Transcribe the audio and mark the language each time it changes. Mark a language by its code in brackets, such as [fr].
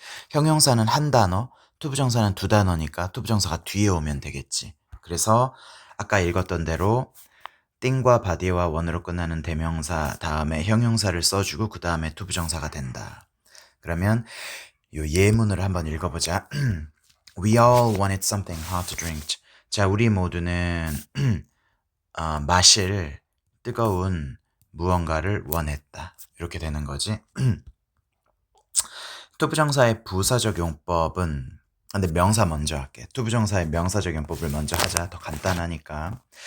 [ko] 형용사는 한 단어, 투부정사는 두 단어니까 투부정사가 뒤에 오면 되겠지. 그래서 아까 읽었던 대로 띵과 바디와 원으로 끝나는 대명사 다음에 형용사를 써주고 그 다음에 투부정사가 된다. 그러면 요 예문을 한번 읽어보자. [en] We all wanted something hot to drink. [ko] 자, 우리 모두는 마실 뜨거운 무언가를 원했다. 이렇게 되는 거지. 투부정사의 부사적 용법은 근데 명사 먼저 할게. 투부정사의 명사적 용법을 먼저 하자. 더 간단하니까.